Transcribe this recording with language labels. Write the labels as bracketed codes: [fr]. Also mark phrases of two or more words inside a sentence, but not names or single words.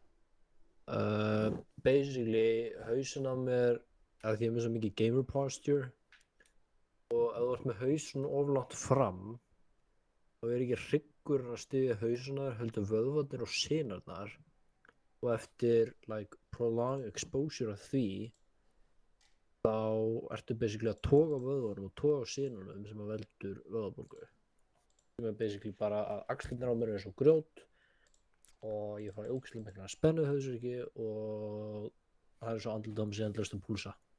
[is] Basically, hausinn á mér, að því ég er með svo mikið [en] gamer posture [is] og ef þú ert með hausinn of langt fram þá er ekki hryggur að styðja hausunar heldur vöðvarnir og sinarnar og eftir [en] like prolonged exposure [is] af því þá ertu basically að toga vöðvarnum og toga sinunum sem að veldur vöðvabólgu sem er basically bara að axlirnar á mér er eins og grjót og ég fæ ógeðslega mikla spennu í hausverki og það er svo andlitið á mig sem endalaust að púlsa.